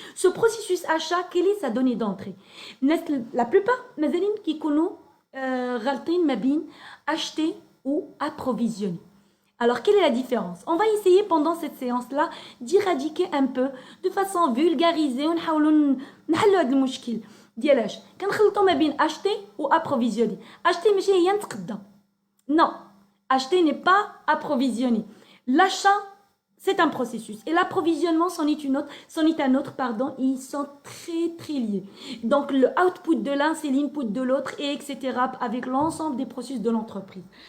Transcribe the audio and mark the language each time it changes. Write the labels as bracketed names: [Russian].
[French] Ce processus achat, quelle est sa donnée d'entrée? La plupart, [Arabic] مازالين كيكونوا غالطين ما بين [French] acheter ou approvisionner. Alors, quelle est la différence? On va essayer pendant cette séance-là d'éradiquer un peu, de façon vulgarisée, [Arabic] ونحاولوا نحلوا هذا المشكل. ديالاش كنخلطوا ما بين [French] acheter ou approvisionner. Acheter [Arabic] ماشي هي نتقدم. [French] Non, acheter n'est pas approvisionner. L'achat, c'est un processus et l'approvisionnement c'en est un autre, pardon, et ils sont très très liés. Donc le output de l'un c'est l'input de l'autre et etc. avec l'ensemble des processus de l'entreprise.